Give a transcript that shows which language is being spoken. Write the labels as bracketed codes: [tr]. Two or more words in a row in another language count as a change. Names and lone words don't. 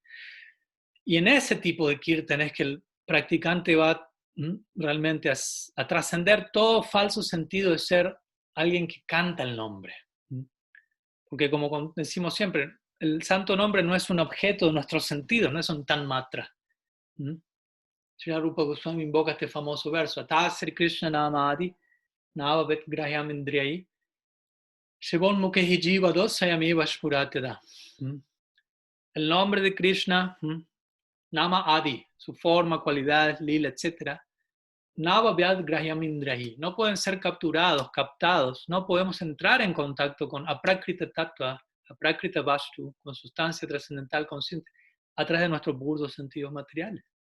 [es] Y en ese tipo de kirtan es que el practicante va realmente a trascender todo falso sentido de ser alguien que canta el nombre. Porque como decimos siempre, el santo nombre no es un objeto de nuestros sentidos, no es un tan matra. Sri Rupa Goswami invoca este famoso verso, [sa] अतः श्री कृष्ण नामादि, नभवेद् ग्राह्यम् इन्द्रियैः, सेवोन् मुखे हि जिह्वादौ स्वयमेव स्फुरत्यदः. [es] El nombre de Krishna, [sa] नाम आदि, [es] su forma, cualidades, lila, etc. [sa] न भवेद् ग्राह्यम् इन्द्रियैः. [es] No pueden ser capturados, captados. No podemos entrar en contacto con [sa] अप्राकृत तत्त्व, अप्राकृत वस्तु, [es] con sustancia trascendental consciente, a través de nuestros burdos sentidos materiales.